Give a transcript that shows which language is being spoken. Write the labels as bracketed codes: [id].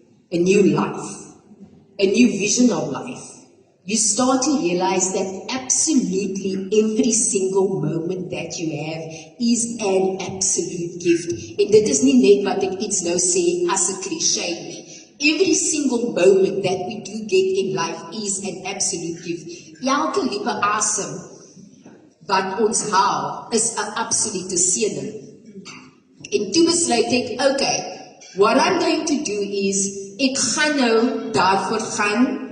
[en] A new life, a new vision of life. You start to realize that absolutely every single moment that you have is an absolute gift. [af] En dit is nie net wat ek iets nou sê as 'n cliché nie. [en] Every single moment that we do get in life is an absolute gift. [af] Elke liewe asem wat ons haal is 'n absolute seëning. En toe besluit ek, okay, [en] what I'm going to do is, [af] ek gaan nou daarvoor gaan.